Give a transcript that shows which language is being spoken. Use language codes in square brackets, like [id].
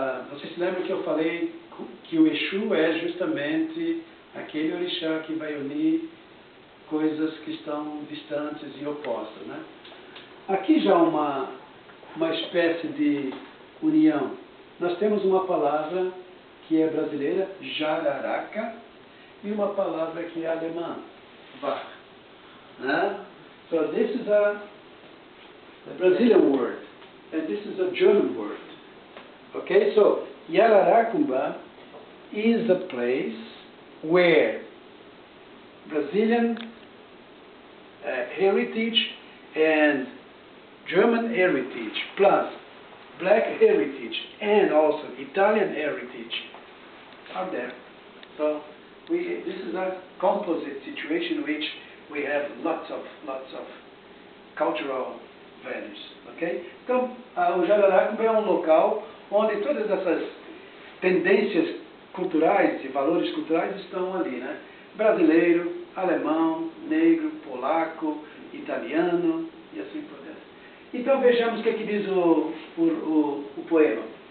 [pt] Vocês se lembram que eu falei que o Exu é justamente aquele orixá que vai unir coisas que estão distantes e opostas, né? Aqui já uma espécie de união. Nós temos uma palavra que é brasileira, jararaca, e uma palavra que é alemã, Wach. Né? [en] So this is a Brazilian word, and this is a German word. Okay, so Araraquara is a place where Brazilian heritage and German heritage plus black heritage and also Italian heritage are there. So this is a composite situation in which we have lots of cultural values. Okay? [pt] Então, o Jararaquara é um local onde todas essas tendências culturais e valores culturais estão ali, né? Brasileiro, alemão, negro, polaco, italiano e assim por diante. Então vejamos o que diz o poema.